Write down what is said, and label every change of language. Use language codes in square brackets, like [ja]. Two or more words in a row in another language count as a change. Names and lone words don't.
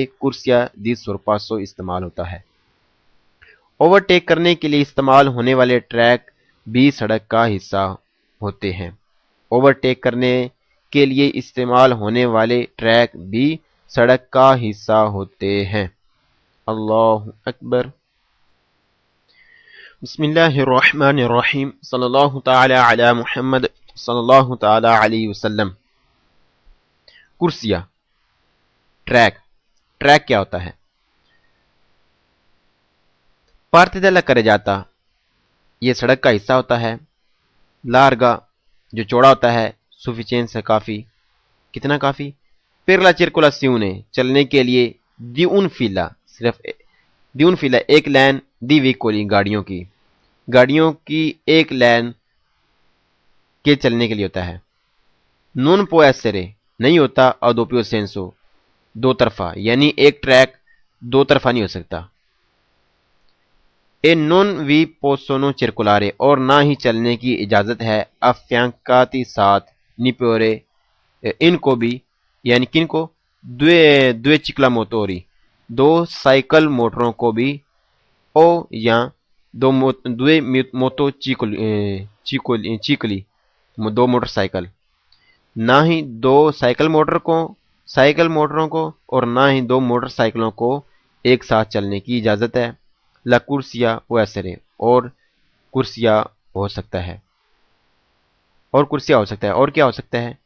[it] corsia di sorpasso [ur] استعمال ہوتا ہے اوورٹیک کرنے کے لیے استعمال ہونے والے ٹریک بھی سڑک کا حصہ ہوتے ہیں اوورٹیک کرنے کے لیے استعمال ہونے والے ٹریک بھی سڑک کا حصہ ہوتے ہیں [ar] اللہ اکبر بسم اللہ الرحمن الرحیم صلی اللہ تعالی علی محمد صلی اللہ تعالی علیہ وسلم [ur] کرسیا ٹریک کیا ہوتا ہے [it] parte della carreggiata [ur] یہ سڑک کا حصہ ہوتا ہے لارگا جو چوڑا ہوتا ہے sufficienza کافی کتنا کافی [it] per la circolazione [ur] چلنے کے لیے [it] di un [ur] fila ایک لین [it] di veicoli [ur] گاڑیوں کی ایک لین کے چلنے کے لیے ہوتا ہے [it] non può essere [ur] نہیں ہوتا [it] a doppio senso [ur] دو طرفہ یعنی ایک ٹریک دو طرفہ نہیں ہو سکتا [it] e non vi possono circolare [ur] اور نہ ہی چلنے کی اجازت ہے affiancati ساتھ نپورے ان کو بھی یعنی کن کو [it] due ciclomotori, [ur] دو سائیکل موٹروں کو بھی، او یا due motocicli, دو موٹرسائیکل، نہ ہی دو سائیکل موٹروں کو اور نہ ہی دو موٹرسائیکلوں کو ایک ساتھ چلنے کی اجازت ہے. [it] la corsia [ur] وہ ایسے اور کرسیا ہو سکتا ہے، اور کرسیا ہو سکتا ہے، اور کیا ہو سکتا ہے?